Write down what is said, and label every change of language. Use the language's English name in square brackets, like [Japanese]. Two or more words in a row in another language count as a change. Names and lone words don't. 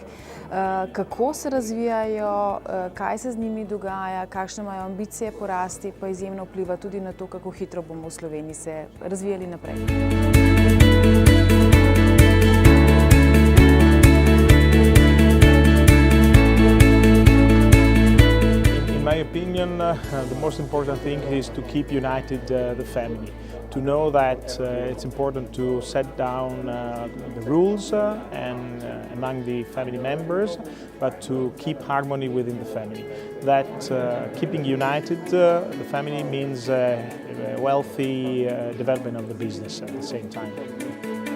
[Slovenian] Kako se razvijajo, kaj se z njimi dogaja, kakšne imajo ambicije po rasti, pa izjemno vpliva tudi na to, kako hitro bomo v Sloveniji se razvijali naprej. [English] In my opinion, the most important thing is to keep united the family. To know that it's important to set down the rules and among the family members, but to keep harmony within the family. That keeping united the family means a wealthy development of the business at the same time.